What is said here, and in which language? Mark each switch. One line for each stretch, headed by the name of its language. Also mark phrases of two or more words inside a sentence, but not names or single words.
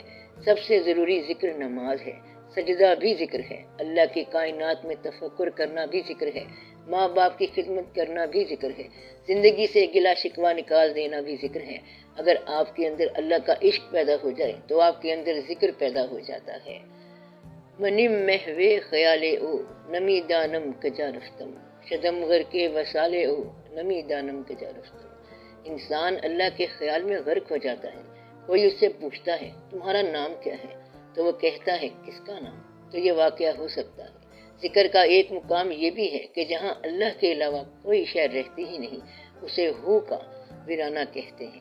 Urdu: سب سے ضروری ذکر نماز ہے، سجدہ بھی ذکر ہے، اللہ کی کائنات میں تفکر کرنا بھی ذکر ہے، ماں باپ کی خدمت کرنا بھی ذکر ہے، زندگی سے گلا شکوہ نکال دینا بھی ذکر ہے۔ اگر آپ کے اندر اللہ کا عشق پیدا ہو جائے تو آپ کے اندر ذکر پیدا ہو جاتا ہے۔
Persian: منم محوے خیالے او نمی دانم کجا رفتم، شدم غر کے وسالے او نمی دانم کجا رفتم۔
Urdu: انسان اللہ کے خیال میں غرق ہو جاتا ہے۔ کوئی اس سے پوچھتا ہے تمہارا نام کیا ہے تو وہ کہتا ہے کس کا نام؟ تو یہ واقعہ ہو سکتا ہے۔ ذکر کا ایک مقام یہ بھی ہے کہ جہاں اللہ کے علاوہ کوئی شے رہتی ہی نہیں اسے ہو کا ویرانہ کہتے ہیں۔